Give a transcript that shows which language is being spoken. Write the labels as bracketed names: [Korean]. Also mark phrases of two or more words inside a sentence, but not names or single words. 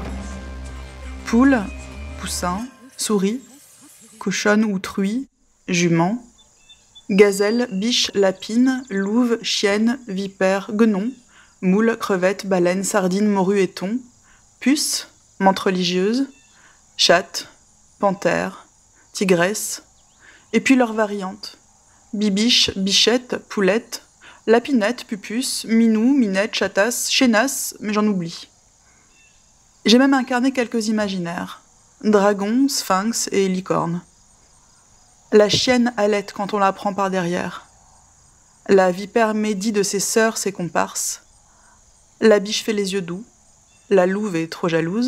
[French] Poule, poussin, souris, cochonne ou truie, jument, gazelle, biche, lapine, louve, chienne, vipère, guenon, moule, crevette, baleine, sardine, morue et thon, puce, menthe religieuse, chatte, panthère, tigresse, et puis leurs variantes, bibiche, bichette, poulette, Lapinette, Pupus, Minou, Minette, Chatasse, Chénasse, mais j'en oublie. J'ai même incarné quelques imaginaires. Dragons, sphinx et licornes. La chienne halète quand on la prend par derrière. La vipère médit de ses sœurs, ses comparses. La biche fait les yeux doux. La louve est trop jalouse.